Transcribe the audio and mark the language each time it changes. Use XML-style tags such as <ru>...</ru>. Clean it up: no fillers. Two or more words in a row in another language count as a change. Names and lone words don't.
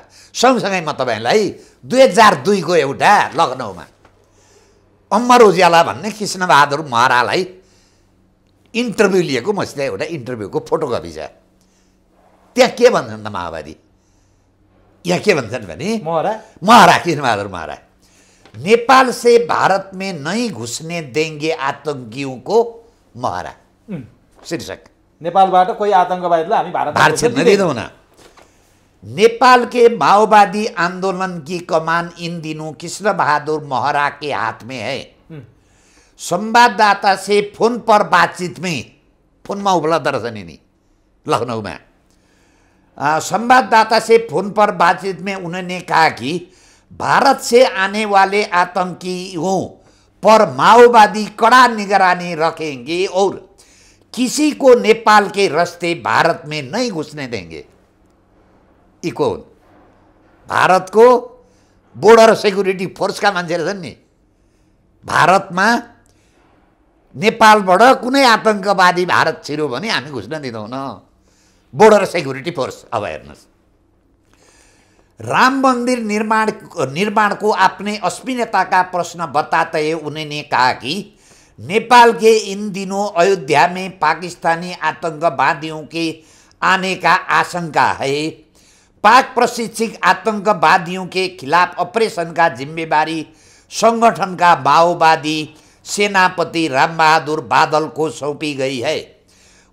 <ne>सँगसँगै म तपाईँलाई 2002 को एउटा लखनऊमा अमर उज्याला भन्ने कृष्णबहादुर महरालाई इन्टरभ्यू लिएको मसित एउटा इन्टरभ्यूको फोटोकपी छ। त्यहाँ के भन्छन् त माओवादी, यहाँ के भन्छन् भने महरा कृष्णबहादुर महरा,</ne> <hi>नेपाल से भारत में नहीं घुसने देंगे आतंकियों को महरा,</hi> <ne>शीर्षक। नेपालबाट कोही आतंकवादीलाई हामी भारत छिर्न दिँदैन।</ne> <hi>नेपाल के माओवादी आंदोलन की कमान इन दिनों कृष्ण बहादुर महरा के हाथ में है। संवाददाता से फोन पर बातचीत में, फोन में उपलब्ध</hi> <ne>रहेछन् नि</ne> <hi>लखनऊ में, संवाददाता से फोन पर बातचीत में उन्होंने कहा कि भारत से आने वाले आतंकियों पर माओवादी कड़ा निगरानी रखेंगे और किसी को नेपाल के रास्ते भारत में नहीं घुसने देंगे।</hi> <ne>इको भारत को</ne> <en>border security force</en> <ne>का मान्छे रहेछन् नि, भारतमा नेपालबाट कुनै आतंकवादी भारत छिर्यो भने हामी घुस्न दिँदैनौँ,</ne> <en>border security force.</en> <ne>अब हेर्नुहोस्,</ne> <hi>राम मंदिर निर्माण को अपने अस्मिता का प्रश्न बताते हुए उन्होंने कहा कि नेपाल के इन दिनों अयोध्या में पाकिस्तानी आतंकवादियों के आने का आशंका है। पाक प्रशिक्षित आतंकवादियों के खिलाफ ऑपरेशन का जिम्मेदारी संगठन का माओवादी सेनापति राम बहादुर बादल को सौंपी गई है।</hi>